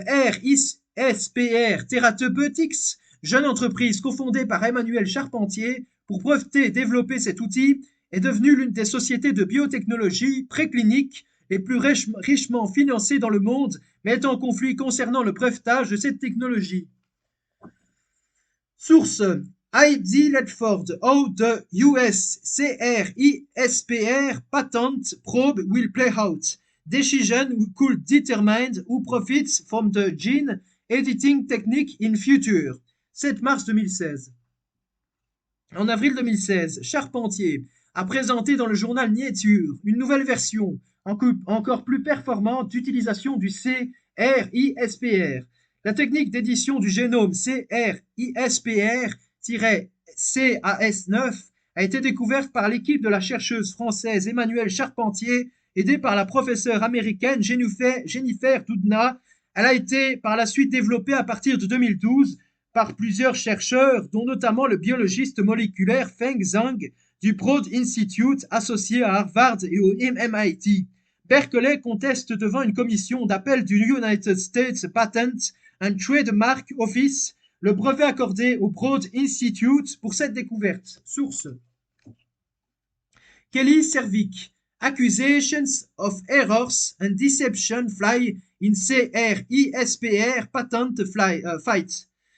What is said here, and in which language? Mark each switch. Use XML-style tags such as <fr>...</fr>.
<fr>CRISPR Therapeutics, jeune entreprise cofondée par Emmanuel Charpentier pour breveter et développer cet outil, est devenue l'une des sociétés de biotechnologie précliniques les plus richement financées dans le monde, mais est en conflit concernant le brevetage de cette technologie.</fr> <en>Source Heidi Ledford, how the US CRISPR patent probe will play out. Decision could determine who profits from the gene editing technique in future.</en> <fr>7 mars 2016. En avril 2016, Charpentier a présenté dans le journal Nature une nouvelle version encore plus performante d'utilisation du CRISPR. La technique d'édition du génome CRISPR-CAS9 a été découverte par l'équipe de la chercheuse française Emmanuelle Charpentier, aidée par la professeure américaine Jennifer Doudna, Elle a été par la suite développée à partir de 2012 par plusieurs chercheurs, dont notamment le biologiste moléculaire Feng Zhang du Broad Institute associé à Harvard et au MIT. Berkeley conteste devant une commission d'appel du United States Patent and Trademark Office le brevet accordé au Broad Institute pour cette découverte.</fr> <en>Source: Kelly Servick. Accusations of errors and deception fly in CRISPR patent fight.</en>